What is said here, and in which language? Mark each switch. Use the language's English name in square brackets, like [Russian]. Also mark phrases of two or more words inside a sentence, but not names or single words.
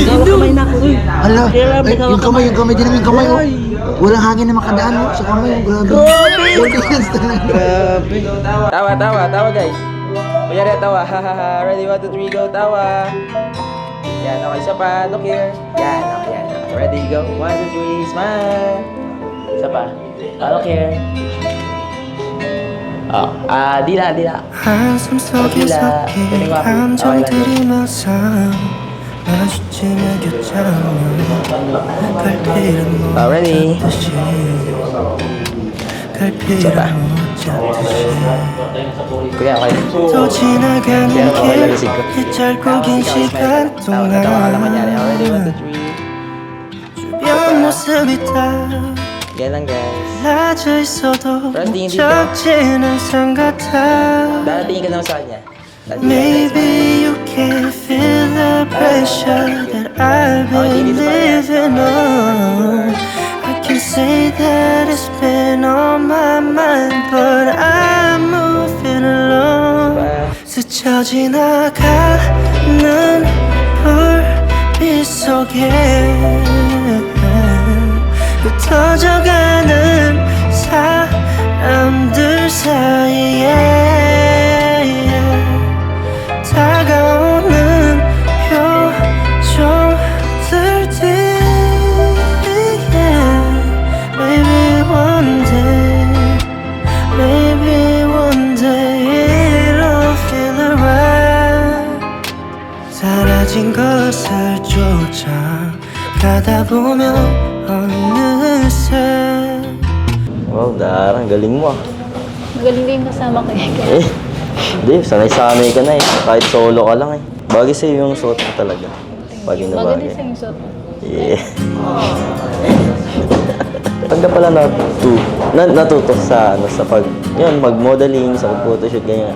[Filipino] Kamay na ako. Hala. Ay, yung kamay din naman yung kamay oh. Walang hangin na makadaan oh. Sa kamay oh, grabe. Grabe hands talaga. Grabe. Tawa guys. Kunyari, tawa. Hahaha. Ready, 1, 2, 3, go, tawa. Yan, okay, isa pa. [English] Look here. [Filipino] Yan, okay, yan. [English] Ready, go. [Filipino] 1, 2, 3, smile. Isa pa. [English] Look here. [Filipino] Oh, dila. [Korean] 한숨 속에 [Filipino] dila. [Korean] 섞인 [Filipino] Galing wapo. Okay lang. [Korean] 감정들이 막상 마주치 내겼잖아 갈피를 못 [Filipino] Ready. [Korean] 잡듯이 갈피를 [Filipino] Isa pa. [Korean] 못 잡듯이 [Filipino] Kuya, okay. [Korean] 또 지나가는 [Filipino] Kaya ako [Korean] 길 [Filipino] lagisig ko. [Korean] 이 짧고 긴 시간 [Filipino] Tawa ka lang kunyari. Ready, 1, 2, [Korean] 동안 [Filipino] 3. [Korean] 주변 모습이 다 [Filipino] Yan lang guys. [Korean] 달라져 있어도 [Filipino] Pero tingin dito. [Korean] 적진 항상 같아 [Filipino] Daratingin ka naman sa kanya. [English] Maybe you can feel the pressure that I've been living on. I can say that it's been on my mind, but I'm moving along. [Korean] 스쳐 지나가는 불빛 속에 흩어져가는 사람들 사이에 다가오는 표정들 뒤에 [English] Maybe one day it'll feel alright [Korean] 그것을 쫓아가다 보면 어느새 [Filipino] Wow, Darang, galing mo ah. Magaling din kasama ko yan. Eh, hindi, sanay-sanay ka na eh. Kahit solo ka lang eh. Bagay sa'yo yung suot mo talaga. Bagay na Maganda bagay. sa yung suot mo. Yeah. Pag na pala natuto sa pag yun, mag-modeling, sa pag-photoshoot, ganyan.